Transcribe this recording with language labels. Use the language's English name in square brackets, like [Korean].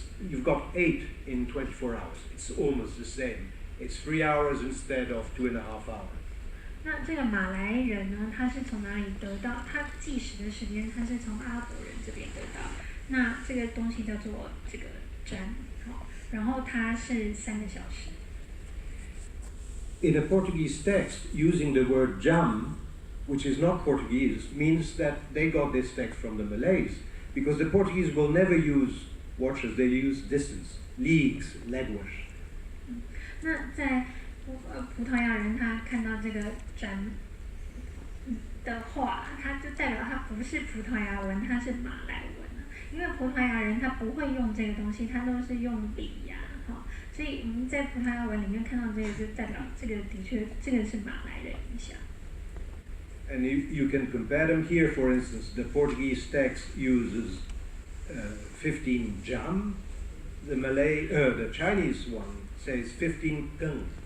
[English] You've got 8 in 24 hours. It's almost the same. It's 3 hours instead of 2.5 hours. [Chinese] 那这个马来人呢，他是从哪里得到？他计时的时间，他是从阿拉伯人这边得到。那这个东西叫做这个占，好，然后它是3个小时。 [English] In a Portuguese text, using the word jam, which is not Portuguese, means that they got this text from the Malays, because the Portuguese will never use watches; they use distance, leagues, léguas. [Chinese] 那在葡萄牙人他看到这个占的话，他就代表他不是葡萄牙文，他是马来文啊。因为葡萄牙人他不会用这个东西，他都是用里呀，哈。所以我们在葡萄牙文里面看到这个，就代表这个的确这个是马来的影响。 [English] And you can compare them here. For instance, the Portuguese text uses 15 jam. The Chinese one says 15 keng.